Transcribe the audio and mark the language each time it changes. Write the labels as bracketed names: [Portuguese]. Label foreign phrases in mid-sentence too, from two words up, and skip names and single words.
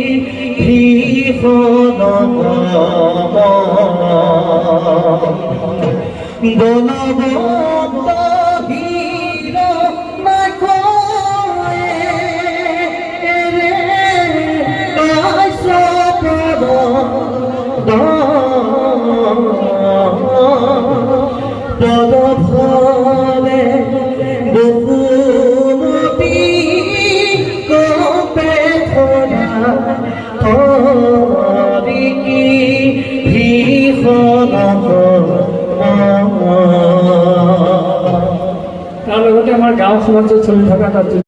[Assamese] ভীষণ বলবন্ত পদভরে বহুমতি কপে ধরা হরি কি ভীষণ তাৰ লগতে আমাৰ গাঁও সমাজত চলি থকা এটা